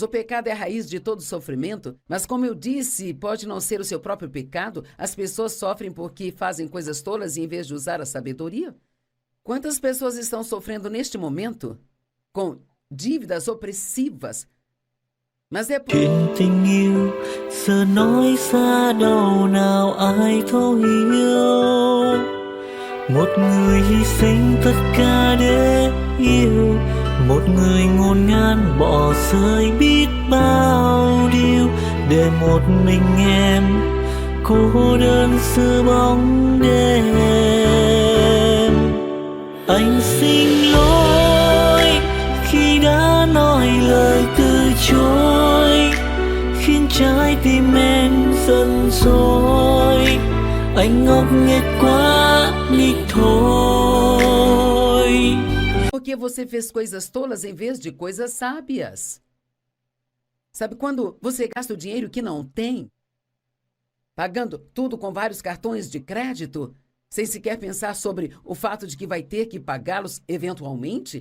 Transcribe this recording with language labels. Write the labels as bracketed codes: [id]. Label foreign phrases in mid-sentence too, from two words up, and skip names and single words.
[pt] O pecado é a raiz de todo sofrimento, mas como eu disse, pode não ser o seu próprio pecado. As pessoas sofrem porque fazem coisas tolas em vez de usar a sabedoria. Quantas pessoas estão sofrendo neste momento com dívidas opressivas? Mas é por... [vi] Chuyện tình yêu giờ nói xa đâu nào ai thấu hiểu. Một người hy sinh tất cả để yêu, một người ngổn ngang bỏ rơi biết bao điều, để một mình em cô đơn giữa bóng đêm. Anh xin lỗi khi đã nói lời từ chối, khiến trái tim em giận dỗi. Anh ngốc nghếch quá đi thôi. [pt] Porque você fez coisas tolas em vez de coisas sábias. Sabe quando você gasta o dinheiro que não tem, pagando tudo com vários cartões de crédito, sem sequer pensar sobre o fato de que vai ter que pagá-los eventualmente?